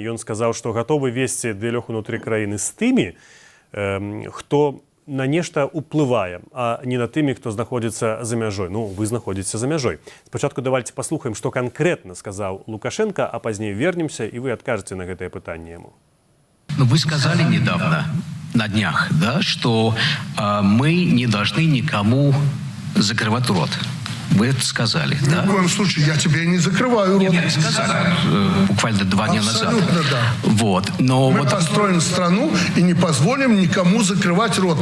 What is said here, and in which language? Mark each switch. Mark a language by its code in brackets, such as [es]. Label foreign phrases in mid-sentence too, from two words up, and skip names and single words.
[be] Ён сказаў, што гатовы весці дыялог унутры краіны з тымі, хто на нешта ўплывае, а не на тымі, хто знаходзіцца за мяжой. Ну, вы знаходзіцеся за мяжой. Спачатку давайте паслухаем, што канкрэтна сказаў Лукашенко, а пазней вернемся, і вы адкажаце на гэтае пытанне яму. [ru] Ну, вы сказали недавно, на днях, да, что мы не должны никому закрывать рот. Вы это сказали, да? Ни в коем случае, я тебе не закрываю рот. Нет, сказали буквально 2 дня назад. Абсолютно, да. Вот, но мы построим страну и не позволим никому закрывать рот.